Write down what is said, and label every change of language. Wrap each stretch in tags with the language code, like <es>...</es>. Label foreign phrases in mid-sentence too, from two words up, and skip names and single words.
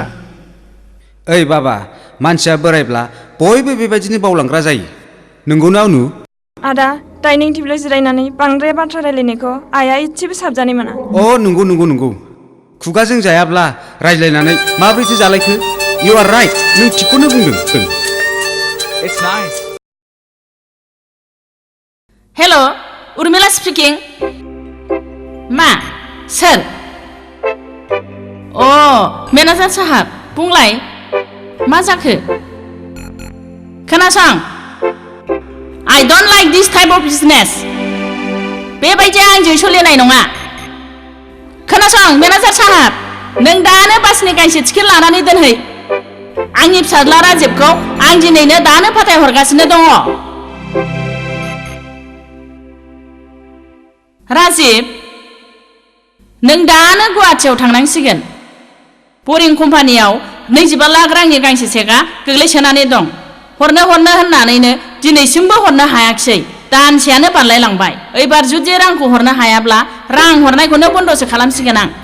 <brx>ओइ बाबा मानसिया बोरायब्ला बयबो बेबायदिनो बावलांग्रा जायो नंगौना अनु आदा डाइनिं टेबोलाव जिरायनानै बांद्राय बाथ्रा रायलायनायखौ आइया एसेबो साबजानाय मोना अ नंगौ खुगाजों जायाब्ला रायज्लायनानै माबोरैथो जालायखो</brx> <en>You are right</en> <brx>नों थिखौनो बुंदों</brx> <en>It's nice.</en> <brx>हेलो उर्मिला स्पिकिं मा सोर मेनेजार साहाब बुंलाय मा जाखो खोनासं</brx> <en>I don't like this type of business</en> <brx>बेबायदि आंजों सोलिनाय नङा खोनासं मेनेजार साहाब नों दानो बासनि गांसे टिकेट लानानै दोनहै आंनि फिसाज्ला राजिबखौ आं दिनैनो दानो फाथायहरगासिनो दङ राजिब नों दानो गुवाहाटियाव थांनांसिगोन बरिं कम्पानियाव 25 लाख रांनि गांसे चेकआ गोग्लैसोनानै दं हरनो होननानैनो दिनैसिमबो हरनो हायाखिसै दानसेयानो बारलायलांबाय एबार जुदि रांखौ हरनो हायाब्ला रां हरनायखौनो बन्दसो खालामसिगोन आं</brx>